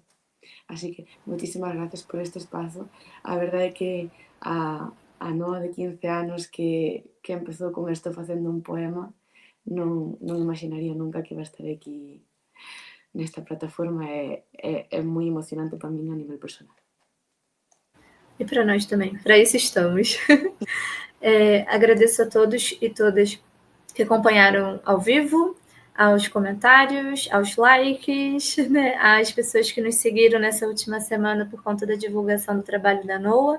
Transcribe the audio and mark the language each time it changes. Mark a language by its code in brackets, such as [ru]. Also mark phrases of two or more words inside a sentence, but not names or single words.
[es] Así que [gl] moitísimas gracias por este espazo. A verdade é que a Noa de 15 anos que empezou con isto facendo un poema, non imaginaría nunca que [es] iba a estar [gl] aquí nesta plataforma, é moi emocionante para min a nivel personal. [pt] E para nós também, para isso estamos. Agradeço a todos e todas que acompanharam ao vivo, aos comentários, aos likes, né, às pessoas que nos seguiram nessa última semana por conta da divulgação do trabalho da NOA.